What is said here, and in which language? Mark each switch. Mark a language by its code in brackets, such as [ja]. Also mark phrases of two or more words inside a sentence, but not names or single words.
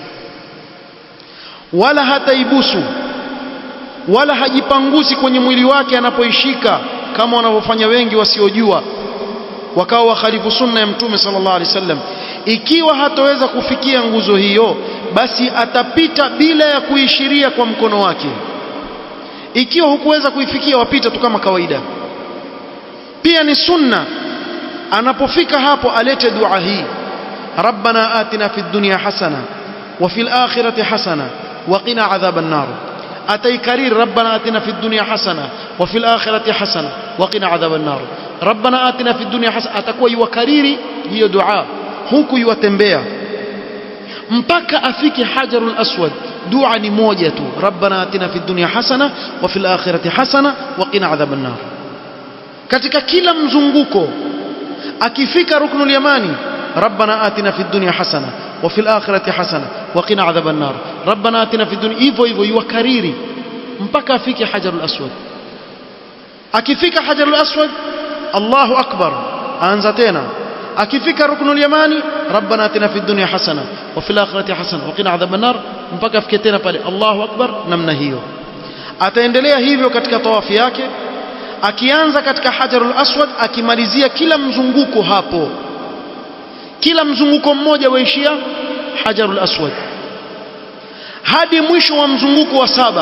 [sw] Wala hataibusu, wala hajipanguzi kwenye mwili wake anapoishika, kama wanavyofanya wengi wasiojua, wakawa wakhalifu sunna ya Mtume [ar] صلى الله عليه وسلم. [sw] Ikiwa hataweza kufikia nguzo hiyo, basi atapita bila ya kuishiria kwa mkono wake. Ikiwa hukuweza kuifikia, wapita tu kama kawaida. Pia ni sunna anapofika hapo alete dua hii: [ar] ربنا آتنا في الدنيا حسنة وفي الآخرة حسنة وقنا عذاب النار. [sw] Ataikariri [ar] ربنا آتنا في الدنيا حسنة وفي الآخرة حسنة وقنا عذاب النار. ربنا آتنا في الدنيا حسنة, [sw] atakuwa yukariri hiyo dua huku yuatembea mpaka afike Hajarul Aswad. Dua ni moja tu, [ar] ربنا آتنا في الدنيا حسنة وفي الآخرة حسنة وقنا عذاب النار. [sw] Katika kila mzunguko akifika ruknul yamani, [ar] ربنا آتنا في الدنيا حسنة وفي الآخرة حسنة وقنا عذاب النار ربنا آتنا في الدنيا, [sw] hivyo hivyo yukariri mpaka afike Hajarul Aswad. Akifika Hajarul Aswad, [ar] الله أكبر, [sw] aanza tena. Akifika ruknul yamani, [ar] ربنا آتنا في الدنيا حسنة وفي الآخرة حسنة وقنا عذاب النار, [sw] mpaka afike tena pale [ar] الله أكبر. [sw] Namna hiyo ataendelea hivyo katika tawafi yake, akianza katika Hajarul Aswad, akimalizia kila mzunguko hapo. Kila mzunguko mmoja waishia Hajarul Aswad hadi mwisho wa mzunguko wa 7.